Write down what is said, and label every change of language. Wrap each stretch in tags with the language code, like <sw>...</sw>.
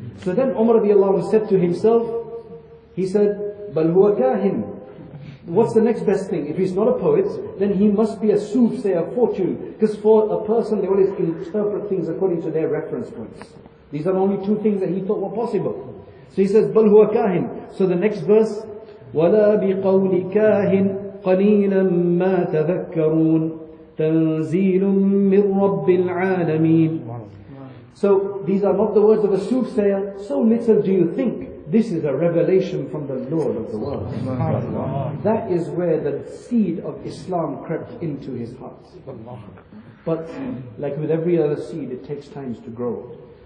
<en>So then Umar radiallahu anhu said to himself, he said,</en> <ar>بَلْ هُوَ كَاهِنٌ.</ar> <en>What's the next best thing? If he's not a poet, then he must be a soothsayer, fortune. Because for a person, they always interpret things according to their reference points. These are only two things that he thought were possible. So he says,</en> <ar>بَلْ هُوَ كَاهِنٌ.</ar> <en>So the next verse,</en> <ar>وَلَا بِقَوْلِ كَاهِنٌ قَلِيلًا مَا تَذَكَّرُونَ تَنزِيلٌ مِّن رَبِّ الْعَالَمِينَ.</ar> <en>So these are not the words of a soothsayer, so little do you think. This is a revelation from the Lord of the world. That is where the seed of Islam crept into his heart. But like with every other seed, it takes time to grow.</en>